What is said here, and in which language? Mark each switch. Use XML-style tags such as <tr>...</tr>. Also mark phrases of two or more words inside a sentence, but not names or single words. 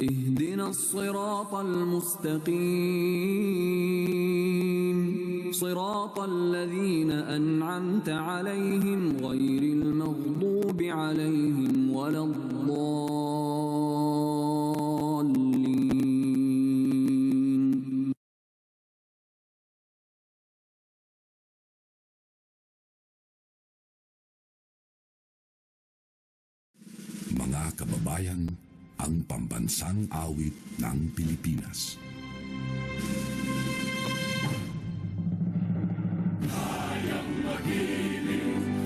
<ar>اهدنا الصراط المستقيم. صراط الذين أنعمت عليهم غير المغضوب عليهم ولا الضالين.</ar> <tl>Mga kababayan, ang pambansang awit ng Pilipinas. Kayang magiliw</tl>